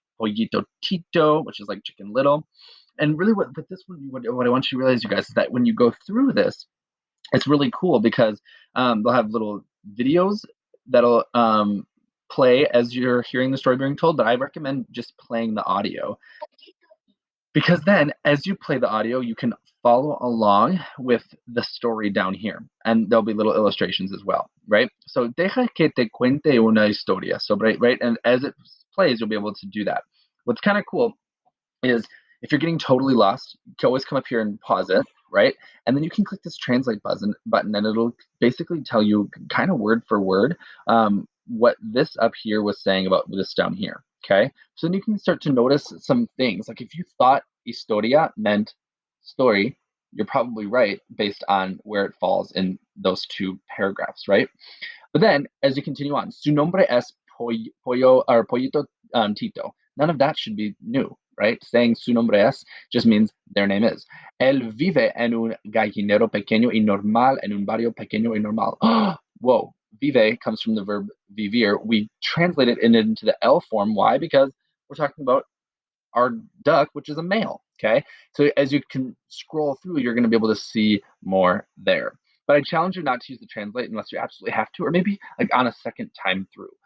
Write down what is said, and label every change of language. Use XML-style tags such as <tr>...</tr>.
<en>Pollito Tito, which is like Chicken Little. And really what this one, what I want you to realize, you guys, is that when you go through this, it's really cool because they'll have little videos that'll play as you're hearing the story being told, but I recommend just playing the audio because then as you play the audio, you can follow along with the story down here, and there'll be little illustrations as well, right?</en> <es>So deja que te cuente una historia.</es> <en>So right, and as it plays, you'll be able to do that. What's kind of cool is if you're getting totally lost, you can always come up here and pause it, right? And then you can click this translate button and it'll basically tell you kind of word for word what this up here was saying about this down here, okay? So then you can start to notice some things. Like if you thought historia meant story, you're probably right based on where it falls in those 2 paragraphs, right? But then as you continue on,</en> <es>su nombre es pollo or pollito Tito.</es> <en>None of that should be new, right? Saying</en> <es>su nombre es</es> <en>just means their name is.</en> <es>Él vive en un gallinero pequeño y normal, en un barrio pequeño y normal.</es> <en>Whoa, vive comes from the verb vivir. We translate it into the L form. Why? Because we're talking about our duck, which is a male, okay? So as you can scroll through, you're going to be able to see more there. But I challenge you not to use the translate unless you absolutely have to, or maybe like on a second time through.</en>